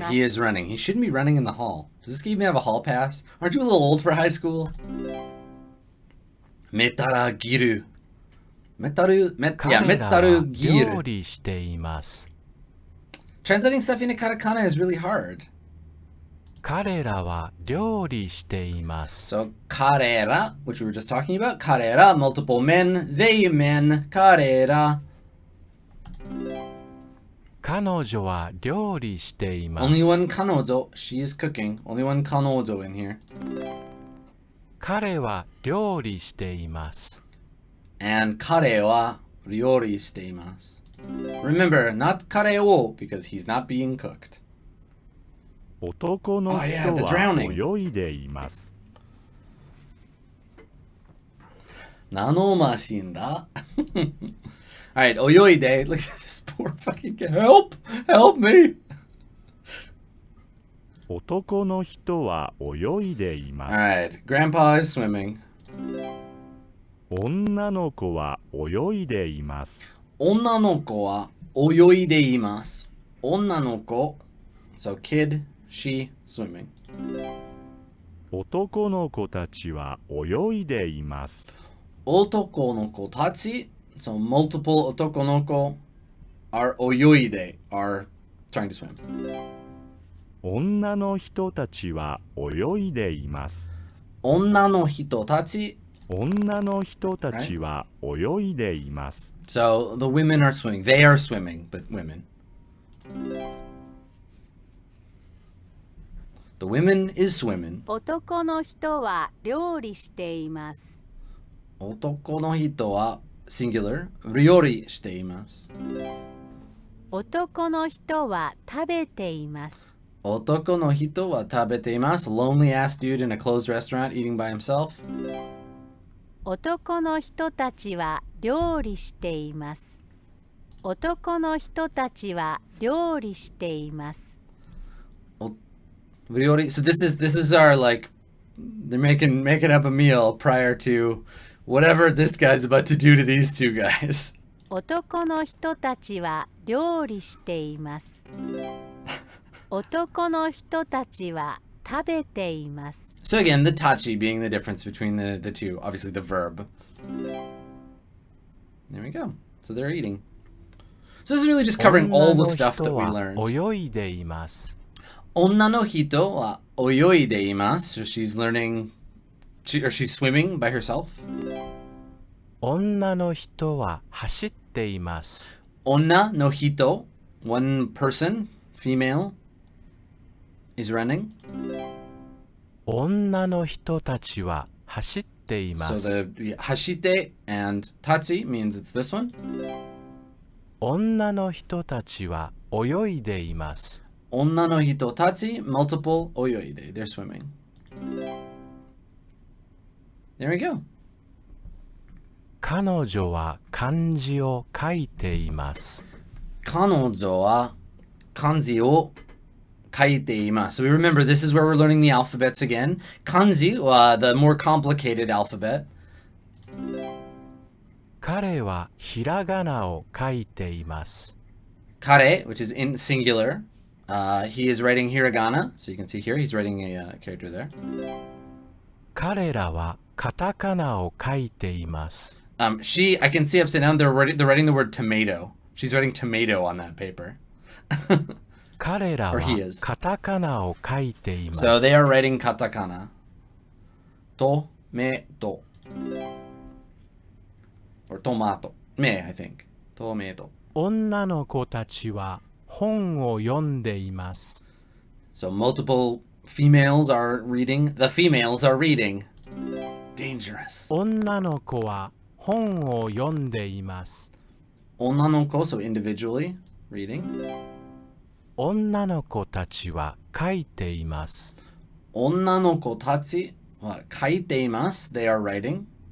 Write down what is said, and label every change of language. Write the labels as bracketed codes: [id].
[en] Right, he is running. He shouldn't be running in the hall. Does this even have a hall pass? Aren't you a little old for high school? Metara giru. Metaru, yeah, [ja] 彼らは metaru 料 giru. 理しています。 [en] Translating stuff into katakana is really hard. [ja] 彼らは料理しています。 [en] So, karera, which we were just talking about. Karera, multiple men. They men. Karera. [ja] 彼女は料理しています。 [en] Only one kanozo. She is cooking. Only one kanozo in here. [ja] 彼は料理しています。 And kare wa ryori shite imasu. [en] Remember, not kare wo, because he's not being cooked. [ja] 男の [en] Oh, [ja] 人 [en] yeah, the [ja] は [en] drowning. [ja] 泳いでいます。 [en] Nanomashin Alright, oyoide. Look at this poor fucking kid. Help! Help me! [ja] 男の人は泳いでいます。 [en] Alright, Grandpa is swimming. [ja] 女の子は泳いでいます。 Onnanoko wa oyoide imasu. [en] Onnanoko, so kid, she, swimming. [ja] 男の子たちは泳いでいます。 [en] Otokonoko tachi, so multiple otokonoko are oyoide, are trying to swim. [ja] 女の人たちは泳いでいます。 Onna no hito tachi, 女の人たちは泳いでいます。 [en] so the women are swimming. They are swimming, but women. The women is swimming. [ja] 男の人は料理しています。 Otoko no hito wa singular, ryori shite imasu. 男の人は食べています。 Otoko no hito wa tabete imasu. [en] Lonely ass dude in a closed restaurant eating by himself. [ja] 男の人たちは料理しています。男の人たちは料理しています。 Ryori. [en] So this is our like they're making up a meal prior to whatever this guy's about to do to these two guys. [ja] 男の人たちは料理しています。男の人たちは食べています。 [en] So again, the tachi being the difference between the two, obviously the verb. There we go. So they're eating. So this is really just covering all the stuff that we learned. [ja] 泳いでいます。 Onna no hito wa oyoide imasu. [en] So she's learning, or she's swimming by herself. [ja] 女の人は走っています。 [en] Onna no hito, one person, female, is running. [ja] 女の人たちは走っていま [en] So [ja] す。 [en] the hashite and tachi means it's this one. [ja] 女の人たちは泳いでいます。 [en] Onna no hito tachi, multiple oyoide. They're swimming. There we go. [ja] 彼女は漢字を書いています。 Kanojo wa kanji o kaite imasu. [en] So we remember this is where we're learning the alphabets again. Kanji, the more complicated alphabet. [ja] 彼はひらがなを書いています。 [en] Kare, which is in singular. He is writing hiragana. So you can see here, he's writing a character there. [ja] 彼らはカタカナを書いています。 [en] I can see upside down, they're writing the word tomato. She's writing tomato on that paper. [ja] 彼ら [en] Or [ja] は [en] he is. [ja] カタカナを書いています。 [en] So they are writing katakana. Tomato. Or tomato. Me, I think. Tomato. [ja] 女の子たちは本を読んでいます。 [en] So multiple females are reading. The females are reading. Dangerous. [ja] 女の子は本を読んでいます。 [en] Onnanoko, so individually reading. [ja] 女の子たちは書いています。 Onnanoko tachi wa kaite imasu. [en] They are writing.